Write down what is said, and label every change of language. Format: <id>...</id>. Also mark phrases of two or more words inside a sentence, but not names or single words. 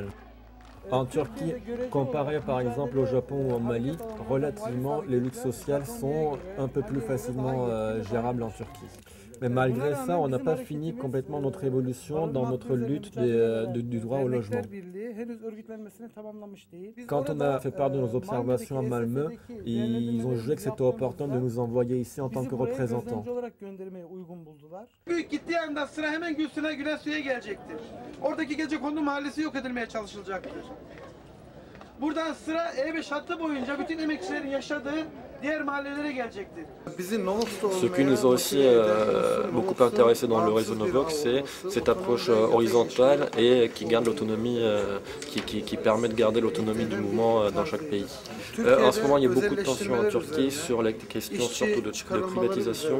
<fr>En Turquie, comparé par exemple au Japon ou au Mali, relativement les luttes sociales sont un peu plus facilement gérables en Turquie. Mais malgré ça, on n'a pas fini complètement notre évolution dans notre lutte du droit au logement. Quand on a fait part de nos observations à Malmö, ils ont jugé que c'était opportun de nous envoyer ici en tant que représentants.</fr> <tr>Gittiği anda sıra hemen Gülsün'e Gülensu'ya gelecektir. Oradaki gecekondu mahallesi yok edilmeye çalışılacaktır. Buradan sıra E5 hattı boyunca bütün emekçilerin yaşadığı diğer mahallelere gelecektir.</tr> <fr>Ce qui nous a aussi beaucoup intéressé dans le réseau Novox, c'est cette approche horizontale et qui garde l'autonomie, qui permet de garder l'autonomie du mouvement dans chaque pays. En ce moment, il y a beaucoup de tensions en Turquie sur les questions surtout de privatisation.</fr>